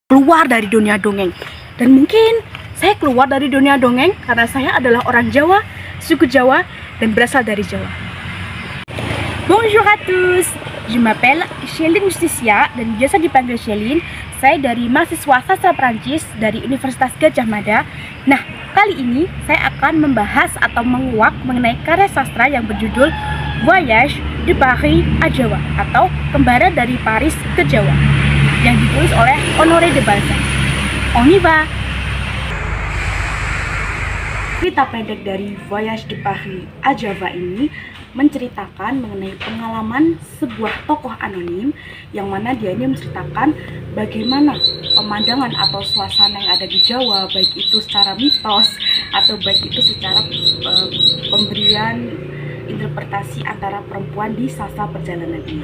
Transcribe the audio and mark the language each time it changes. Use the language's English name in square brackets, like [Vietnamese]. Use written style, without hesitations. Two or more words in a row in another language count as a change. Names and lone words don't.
[Indonesian] keluar dari dunia dongeng. Dan mungkin saya keluar dari dunia dongeng karena saya adalah orang Jawa, suku Jawa, dan berasal dari Jawa. [French] Bonjour à tous, je m'appelle Céline Justicia [Indonesian] dan biasa dipanggil Céline. Saya dari mahasiswa sastra Prancis dari Universitas Gadjah Mada. Nah, kali ini saya akan membahas atau menguak mengenai karya sastra yang berjudul Voyage de Paris à Jawa atau Kembaran dari Paris ke Jawa, yang ditulis oleh Honoré de Balzac. [French] On y va! [Indonesian] Cerita pendek dari Voyage de Paris à Jawa ini menceritakan mengenai pengalaman sebuah tokoh anonim yang mana dia ini menceritakan bagaimana pemandangan atau suasana yang ada di Jawa, baik itu secara mitos atau baik itu secara pemberian interpretasi antara perempuan di sastra perjalanan ini.